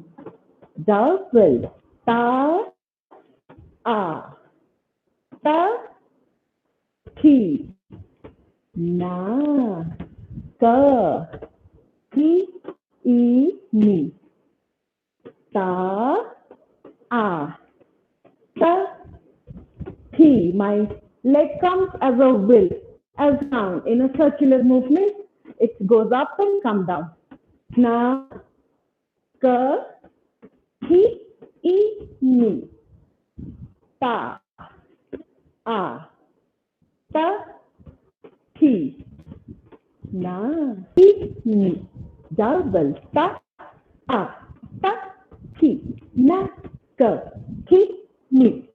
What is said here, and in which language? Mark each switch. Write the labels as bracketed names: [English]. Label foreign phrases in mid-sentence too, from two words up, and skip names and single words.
[English] Double. Ta, a, ta, ti, na, ka, ti, I, ni. Ta, a, ta, ti. My leg comes as a will, as down in a circular movement. It goes up and come down. Na, ka, ti, I, ni. Ta, a, ta, ti, na, ti, ni. Double. Ta, a, ta, ti, na, ka, ti, ni.